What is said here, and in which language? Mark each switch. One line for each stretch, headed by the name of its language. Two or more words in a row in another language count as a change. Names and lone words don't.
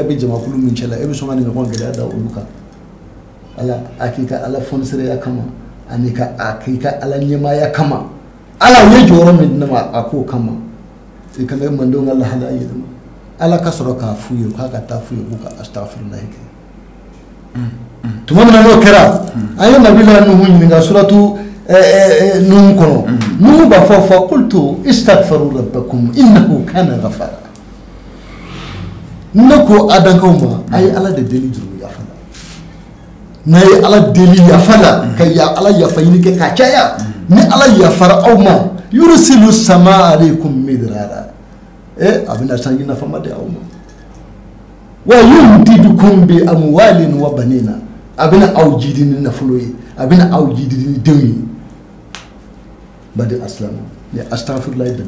Bambara: bɛ jamakulu min cɛla e bɛ sɔn ka nin ɲɔgɔn gɛlɛya da olu kan ala a k'i ka ala fɔnisereya kama ani a k'i ka ala ɲɛmaaya kama ala u ye jɔyɔrɔ min di ne ma a k'o kama i kana ye mandenw ka lahalaya yɛlɛma ala ka sɔrɔ k'a f'u ye k'a ka taa f'u ye k'u ka astagfirulahi kɛ tuma min na n'o kɛra an ye nabila nuhu ɲininka suratu nuhu kɔnɔ nuhu b'a fɔ
Arabic: فقلت استغفروا ربكم إنه كان غفارا
Bambara: ne ko adankaw ma a ye ala de deli juru yafa la n'a ye ala deli yafa la ka ala yafa ɲini kɛ k'a caya ni ala yafara aw ma
Arabic: يرسل السماء عليكم مدرارا
Bambara: a bɛna sanji nafama di aw ma
Arabic: ويمددكم بأموال وبنين
Bambara: a bɛna aw jidi ni nafolo ye a bɛna aw jidi ni denw ye badi asilamu ni astagfirulahi dabi